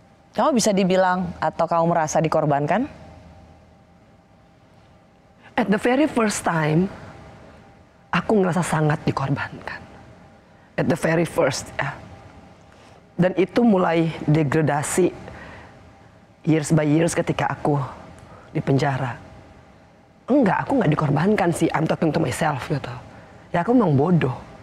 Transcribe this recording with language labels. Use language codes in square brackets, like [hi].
[id] Kamu bisa dibilang atau kamu merasa dikorbankan? [en] At the very first time, aku [id] aku ngerasa sangat dikorbankan. [en] At the very first [id] ya. Dan itu mulai degradasi years by years ketika aku di penjara. Enggak, aku nggak dikorbankan sih. [en] I'm talking to myself [id] gitu. Ya aku memang bodoh.